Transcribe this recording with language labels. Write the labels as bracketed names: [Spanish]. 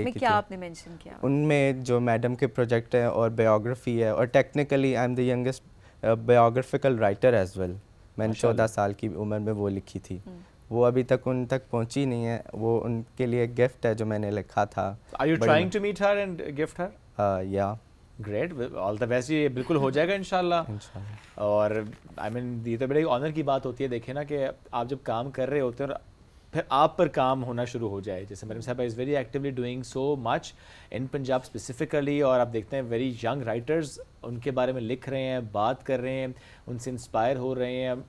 [Urdu] اس میں کیا آپ نے مینشن کیا؟ ان میں جو میڈم کے پروجیکٹ ہیں اور بایوگرافی ہے, اور [English] Technically I am the youngest biographical writer as well. [Urdu] میں نے 14 سال کی عمر میں وہ لکھی تھی. وہ ابھی تک ان تک پہنچی نہیں ہے. وہ ان کے لیے ایک گفٹ ہے جو میں نے لکھا تھا. [English] Are you trying to meet her and gift her? Yeah. Great, all the best. [Urdu] یہ بالکل ہو جائے گا انشاءاللہ. اور [English] I mean [Urdu] یہ تو بڑے آنر کی بات ہوتی ہے. دیکھیں نا کہ آپ جب کام کر رہے ہوتے ہیں اور پھر آپ پر کام ہونا شروع ہو جائے, جیسے مریم صاحبہ [English] is very actually doing so much in Punjab specifically, [Urdu] اور آپ دیکھتے ہیں [English] very young writers [Urdu] ان کے بارے میں لکھ رہے ہیں, بات کر رہے ہیں, ان سے انسپائر ہو رہے ہیں.